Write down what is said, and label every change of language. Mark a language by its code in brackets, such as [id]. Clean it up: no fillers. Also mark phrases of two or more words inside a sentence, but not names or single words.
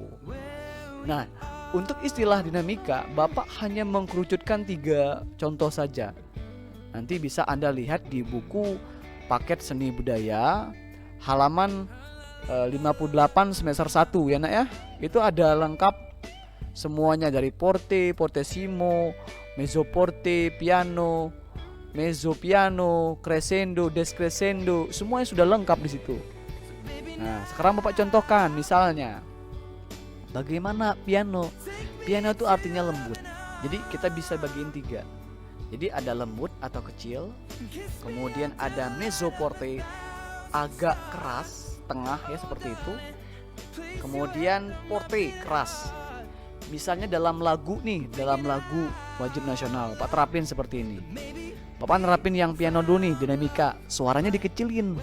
[id] Nah, untuk istilah dinamika Bapak hanya mengkerucutkan 3 contoh saja. Nanti bisa Anda lihat di buku paket seni budaya halaman 58 semester 1 ya Nak ya. Itu ada lengkap semuanya dari [it] forte, fortissimo, mezzoforte, piano, mezzo piano, crescendo, descrescendo, [id] semuanya sudah lengkap di situ. Nah, sekarang Bapak contohkan misalnya bagaimana piano. Piano itu artinya lembut. Jadi kita bisa bagiin 3. Jadi ada lembut atau kecil, kemudian ada [it] mezzo forte [id] agak keras, tengah ya seperti itu. Kemudian forte keras. Misalnya dalam lagu nih, dalam lagu wajib nasional, Bapak terapin seperti ini. Bapak nerapin yang piano dulu nih, dinamika, suaranya dikecilin.